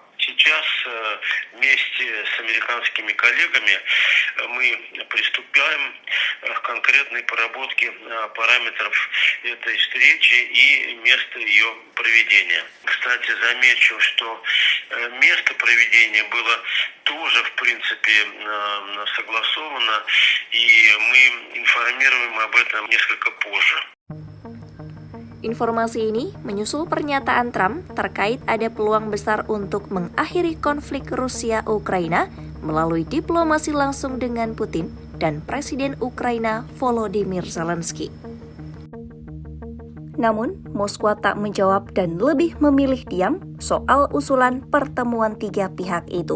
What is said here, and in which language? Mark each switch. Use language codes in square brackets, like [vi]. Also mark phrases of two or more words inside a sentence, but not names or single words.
[ru] Сейчас вместе с американскими коллегами мы приступаем к конкретной проработке параметров этой встречи и места ее проведения. Кстати, замечу, что место проведения было тоже, в принципе, согласовано, и мы информируем об этом несколько позже. [id] Informasi ini menyusul pernyataan Trump terkait ada peluang besar untuk mengakhiri konflik Rusia-Ukraina melalui diplomasi langsung dengan Putin dan Presiden Ukraina Volodymyr Zelensky. Namun, Moskwa tak menjawab dan lebih memilih diam soal usulan pertemuan tiga pihak itu.